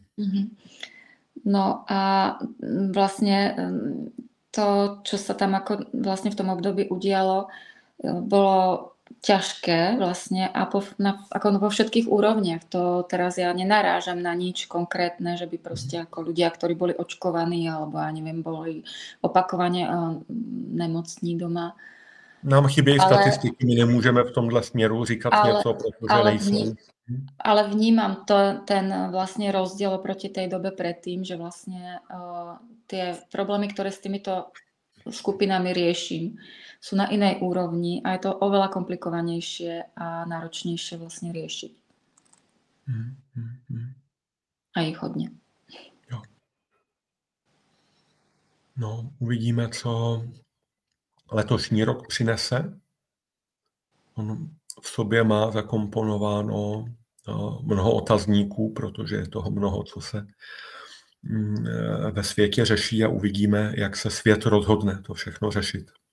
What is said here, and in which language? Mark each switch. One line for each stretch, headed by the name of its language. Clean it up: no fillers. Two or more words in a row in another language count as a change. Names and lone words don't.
Slovak: No a vlastne to, čo sa tam ako vlastne v tom období udialo, bolo ťažké vlastne a ako vo všetkých úrovniach. To teraz ja nenarážam na nič konkrétne, že by proste ako ľudia, ktorí boli očkovaní alebo ja neviem, boli opakovane nemocní doma.
Czech: Nám chybějí statistiky, my nemůžeme v tomhle směru říkat něco, protože nejsou.
Slovak: Ale vnímam ten vlastne rozdiel oproti tej dobe predtým, že vlastne tie problémy, ktoré s týmito skupinami riešim, sú na inej úrovni a je to oveľa komplikovanejšie a náročnejšie vlastne riešiť. A ich hodně.
Czech: Jo. No, uvidíme, co letošní rok přinese. On v sobě má zakomponováno mnoho otazníků, protože je toho mnoho, co se ve světě řeší a uvidíme, jak se svět rozhodne to všechno řešit.